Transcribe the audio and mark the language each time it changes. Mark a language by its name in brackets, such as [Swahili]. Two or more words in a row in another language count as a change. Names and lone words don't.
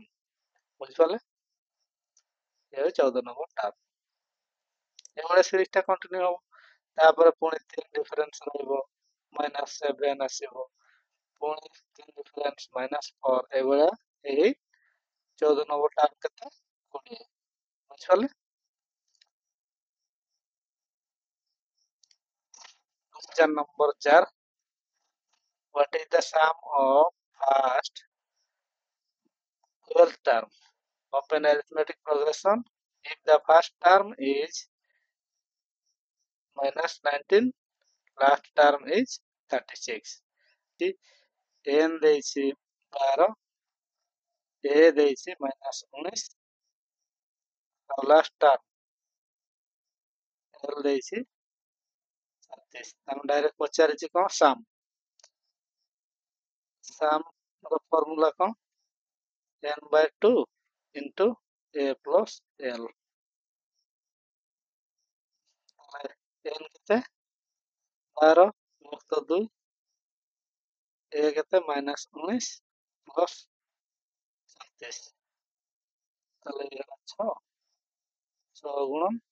[Odia] ବୁଝିପାରିଲେ? ଇଏ ହଉଛି 14 ନମ୍ବର ଟର୍ମ। ଏଭଳିଆ ସିରିଜ ଟା କଣ୍ଟିନ୍ୟୁ ହବ। ତାପରେ ପୁଣି 3 ଡିଫରେନ୍ସ ରହିବ ମାଇନାସ 7 ଆସିବ ପୁଣି 3 [English] difference minus [Odia] 4 ଏଭଳିଆ ଏହି 14 ନମ୍ବର ଟର୍ମ କେତେ? 20। ବୁଝିପାରିଲେ? [English] Question number 4. What is the sum of first 12 term of an arithmetic progression if the first term is minus 19, last term is 36? [Odia] n ଦେଇଛି 12, a ଦେଇଛି minus 19 ଆଉ [English] last term l [Odia] ଦେଇଛି 37। ଆମେ ଡାଇରେକ୍ଟ ପଚାରିଛି କଣ? sum ର ଫର୍ମୁଲା କଣ? [English] n/2 into a plus l। [Odia] n କେତେ? 12 ମୁକ୍ତ 2 a କେତେ? [English] minus 19 plus 37 [Odia] ତାହେଲେ ହେଇଗଲା 6 ଗୁଣନ